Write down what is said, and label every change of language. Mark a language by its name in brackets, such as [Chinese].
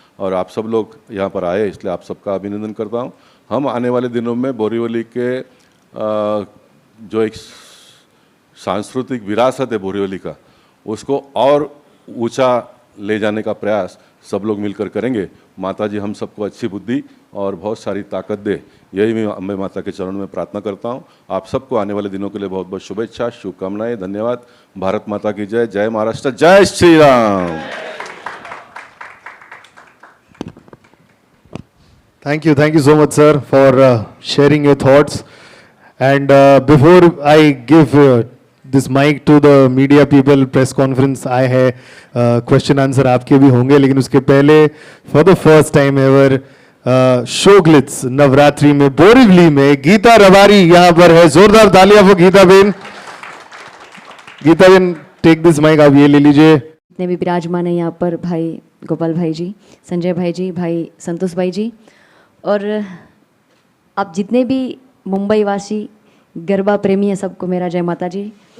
[Hindi] और आप सब लोग यहाँ पर आए, इसलिए आप सबका अभिनंदन करता हूँ। हम आने वाले दिनों में बोरीवली के जो एक सांस्कृतिक विरासत है बोरीवली का, उसको और ऊंचा ले जाने का प्रयास सब लोग मिलकर करेंगे। माता जी हम सबको अच्छी बुद्धि और बहुत सारी ताकत दे, यही मैं अम्बे माता के चरणों में प्रार्थना करता हूँ। आप सबको आने वाले दिनों के लिए बहुत बहुत शुभेच्छा, शुभकामनाएं, धन्यवाद। भारत माता की जय, जय महाराष्ट्र, जय Shri Ram. [English] Thank you so much, sir, for sharing your thoughts. And before I give this mic to the media people, press conference, I है question answer [Hindi] आपके भी होंगे, लेकिन उसके पहले [English] for the first time ever शोग्लिट्स [Hindi] Navratri में बोरीवली में गीता रबारी यहाँ पर है। जोरदार तालियां for Gita Ben. Gita Ben, [English] take this mic, [Hindi] आप ये ले लीजिए। जितने भी विराजमान है यहाँ पर, भाई गोपाल भाई जी, संजय भाई जी, भाई संतोष भाई जी, और आप जितने भी मुंबई वासी गरबा प्रेमी हैं, सबको मेरा जय माता जी।